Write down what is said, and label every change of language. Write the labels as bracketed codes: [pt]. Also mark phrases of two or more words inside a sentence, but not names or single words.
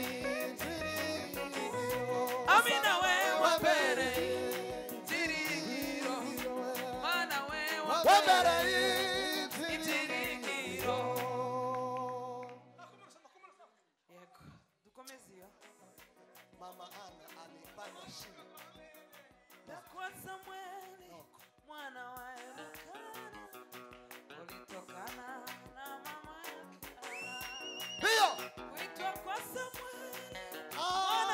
[rw] Amina we wambereye ibyiringiro Mana we wambereye ibyiringiro Yego dukomeze iyo [sw] Mama Ana alipanda shimo Kwa Samueli mwana wa Elikana ulitokana na mama yake Ana hiyo Kuitwa kwa Samueli mwana